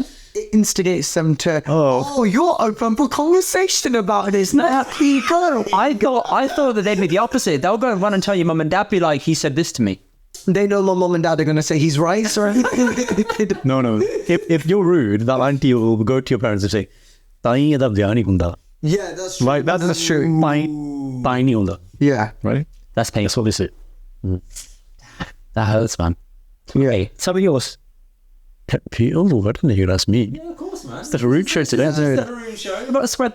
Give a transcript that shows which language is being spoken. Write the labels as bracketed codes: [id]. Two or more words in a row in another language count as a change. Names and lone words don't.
[en] It instigates them to, oh, you're open for conversation about this. Now, people. I thought that they'd be the opposite. They'll go and run and tell your mum and dad, be like, he said this to me. They know my mom and dad are going to say he's right. No. If you're rude, that auntie will go to your parents and say, [pa] "ਤਾਹੀਂ ਏਦਾਂ ਵਿਆਹ ਨਹੀਂ ਹੁੰਦਾ." [en] Yeah, that's true. Right, that's true. [pa] ਤਾਹੀਂ ਨਹੀਂ ਹੁੰਦਾ. [en] Yeah. Right? That's painful. That's what they say. That hurts, man. Yeah. Hey, some of yours. Pet peeve. Oh, I didn't hear that's me. Yeah, of course, man. It's the Haroon show today. Haroon show. About to spread the